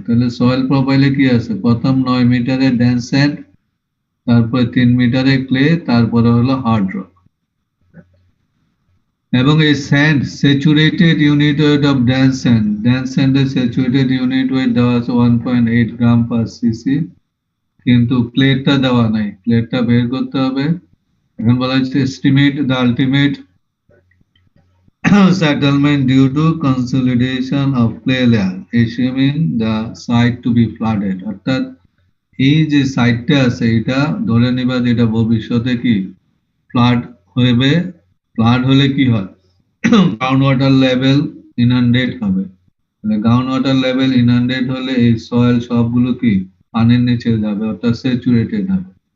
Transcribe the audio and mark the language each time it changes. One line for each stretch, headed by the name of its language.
Bangla: তাহলে সয়েল প্রোফাইলে কি আছে, প্রথম 9 মিটারে ডেন্স স্যান্ড, তারপরে 3 মিটারে ক্লে, তারপরে হলো হার্ড রক। এবং এই sand saturated unit weight of dense স্যান্ডের saturated unit wait দেওয়া আছে 1.8 গ্রাম পার সিসি, কিন্তু ক্লেটা দেওয়া নাই, ক্লেটা বের করতে হবে। এখন বলা হচ্ছে
English: Estimate the ultimate settlement due to consolidation of clay layer assuming the site to be flooded। অর্থাৎ
Bangla: এই যে সাইডটা আছে এটা ধরে নিবা যে এটা ভবিষ্যতে কি ফ্লাড হবে। ফ্লাড হলে কি হয়, গ্রাউন্ড ওয়াটার লেভেল ইনান্ডেট হবে। গ্রাউন্ড ওয়াটার লেভেল ইনান্ডেট হলে এই সয়েল সবগুলো কি পানির নিচে যাবে, অর্থাৎ স্যাচুরেটেড হবে।